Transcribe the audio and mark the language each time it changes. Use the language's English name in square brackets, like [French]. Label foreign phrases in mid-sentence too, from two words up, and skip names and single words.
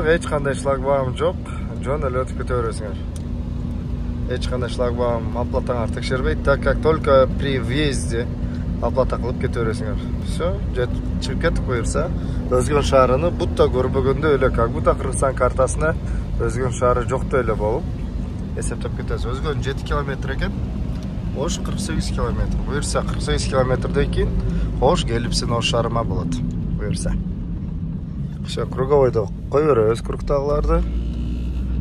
[Kyrgyz] Эч кандай шлагбаум жок. Жөн эле өтүп кете бересиңер. Эч кандай шлагбаум оплатаңар текшербейт, [Russian] так как только при въезде оплата [Kyrgyz] кылып кете бересиңер. Все, чыгып кеттик буюрса. Өзгөн шаарыны бутта көрбөгөндө эле, [Russian] как будто [Kyrgyz] Кыргызстан картасына Өзгөн шаары жоктой эле болуп эсептеп кетесиз. Өзгөн 7 километр экен. Ош 48 километр. Буюрса 48 километрден кийин Ош келипсин Ош шаарыма болот. Буюрса. Все, круговойдо кой беребиз кругтагыларды.